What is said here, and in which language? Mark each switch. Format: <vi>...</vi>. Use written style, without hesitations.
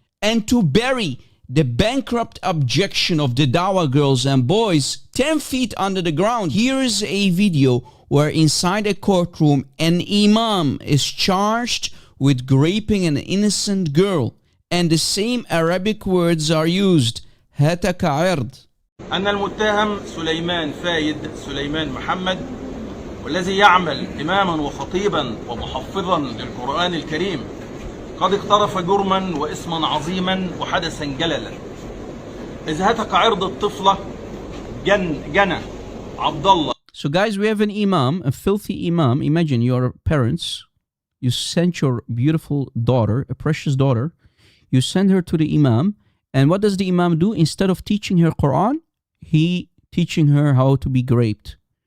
<en>And to bury the bankrupt objection of the Dawah girls and boys 10 feet under the ground, here is a video where inside a courtroom an imam is charged with raping an innocent girl, and the same Arabic words are used.</en> <ar>هاتك عرض. أن المتهم سليمان فايد سليمان محمد والذي يعمل إماما وخطيبا ومحفظا للقرآن الكريم قد اقترف جرما واسما عظيما وحدثا جللا. إذ هتك عرض الطفلة جنى عبد الله.</ar> <en>So guys, we have an imam, a filthy imam. Imagine your parents, you sent your beautiful daughter, a precious daughter, you send her to the imam, and what does the imam do? Instead of teaching her Quran, he teaching her how to be raped.</en>